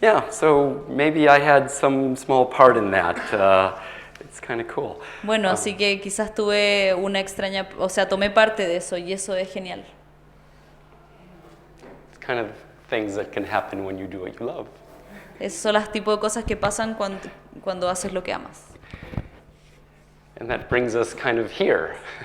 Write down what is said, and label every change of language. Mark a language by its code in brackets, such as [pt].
[en] So maybe I had some small part in that. It's kind of cool. [es] Bueno, así que quizás tuve una extraña, o sea, tomé parte de eso y eso es genial. [en] It's kind of things that can happen when you do what you love. [es] Esos son los tipos de cosas que pasan cuando haces lo que amas. [en] And that brings us kind of here.